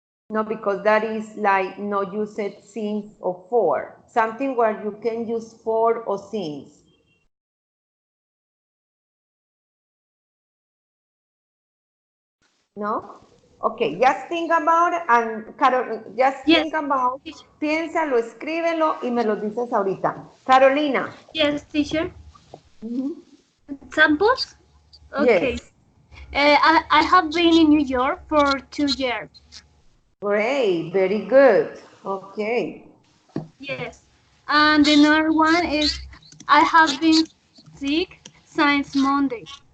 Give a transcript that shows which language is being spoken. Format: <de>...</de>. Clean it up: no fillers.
<en>No, because that is like no use it since or for. Something where you can use for or since. ¿No? Ok, just think about it and Carol, just Yes, think about, teacher.</en> <es>piénsalo, escríbelo y me lo dices ahorita. Carolina.</es> <en>Yes, teacher. Examples? Okay. Yes. I have been in New York for 2 years. Great. Very good. Okay. Yes. And another one is I have been sick since Monday.</en>